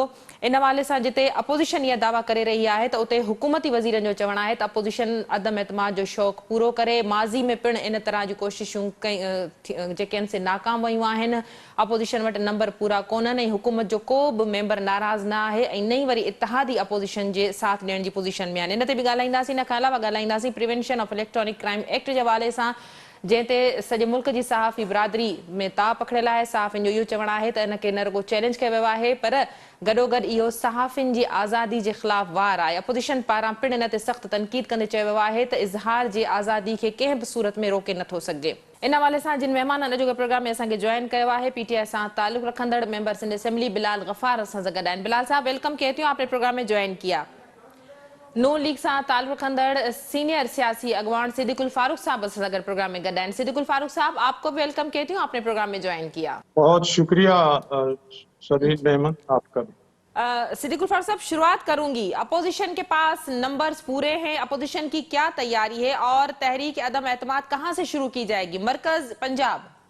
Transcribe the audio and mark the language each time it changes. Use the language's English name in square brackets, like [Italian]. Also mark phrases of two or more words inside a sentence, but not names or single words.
[Sindhi] इन हवाले सां जिते अपोज़िशन इहा दावा करे रही आहे त उते हुकूमती वज़ीरनि जो चवणु आहे त अपोज़िशन अदम एतमाद जो शौक़ु पूरो करे। माज़ी में पिणु इन तरह जी कोशिशूं जेके आहिनि से नाकाम वयूं आहिनि। अपोज़िशन वटि नंबर पूरा कोन्हनि ऐं हुकूमत जो को बि मेंबर नाराज़ न आहे ऐं नई वरी इतिहादी अपोज़िशन जे साथ ॾियण जी पोज़ीशन में आहिनि। इन ते बि ॻाल्हाईंदासीं। इन खां अलावा ॻाल्हाईंदासीं प्रिवेंशन ऑफ इलेक्ट्रॉनिक क्राइम एक्ट जे हवाले सां, जंहिं ते सॼे मुल्क जी सहाफ़ी बिरादरी में ताव पखिड़ियल आहे। सहाफ़ियुनि जो इहो चवणु आहे त इन खे न रुॻो चैलेंज कयो वियो आहे, पर गॾोगॾु इहो सहाफ़ियुनि जी आज़ादी जे ख़िलाफ़ वार आहे। अपोज़िशन पारां पिणु इन ते सख़्तु तनक़ीद कंदे चयो वियो आहे त इज़हार जी आज़ादी खे कंहिं बि सूरत में रोके नथो सघिजे। इन हवाले सां जिन महिमाननि अॼोके प्रोग्राम में असांखे जॉइन कयो आहे, पीटीआई सां ताल्लुक़ रखंदड़ मेंबर सिंध असेंबली बिलाल गफ़ार असां सां गॾु आहिनि। [Urdu] بلال صاحب، ویلکم کہتی ہوں، آپ نے پروگرام میں جوائن کیا. [Sindhi] नून लीग सां ताल्लुक़ रखंदड़ सीनियर सियासी अगवान सिद्दीकुल फारूक साहब असां सां गॾु प्रोग्राम में गॾु आहिनि। [Urdu] صدیق الفاروق صاحب، آپ کو بھی ویلکم کہتی ہوں، آپ نے پروگرام میں جوائن کیا. بہت شکریہ سبین میمن آپ کا بھی. صدیق الفاروق صاحب، شروعات کروں گی۔ اپوزیشن کے پاس نمبرز پورے ہیں، اپوزیشن کی کیا تیاری ہے اور تحریک عدم اعتماد کہاں سے شروع کی جائے گی? مرکز، پنجاب?